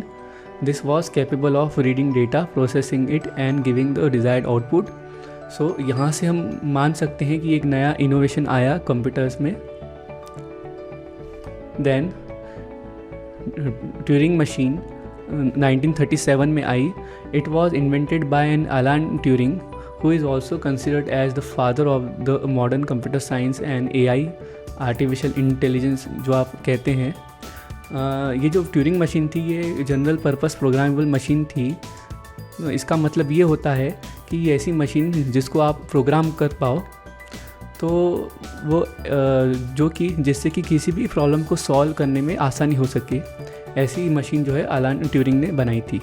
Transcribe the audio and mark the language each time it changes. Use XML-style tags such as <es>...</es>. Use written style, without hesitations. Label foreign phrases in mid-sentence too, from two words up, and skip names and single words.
<en>This was capable of reading data, processing it and giving the desired output.</en> <hi>सो यहाँ से हम मान सकते हैं कि एक नया इनोवेशन आया कंप्यूटर्स में। देन ट्यूरिंग मशीन 1937 में आई।</hi> <en>It was invented by an Alan Turing, who is also considered as the father of the modern computer science and AI, artificial intelligence</en> <hi>जो आप कहते हैं। ये जो ट्यूरिंग मशीन थी ये</hi> <en>general purpose programmable machine</en> <hi>थी। इसका मतलब ये होता है कि ये ऐसी मशीन जिसको आप प्रोग्राम कर पाओ, तो वो जो कि जिससे कि किसी भी प्रॉब्लम को सॉल्व करने में आसानी हो सके, ऐसी मशीन जो है अलान ट्यूरिंग ने बनाई थी।</hi>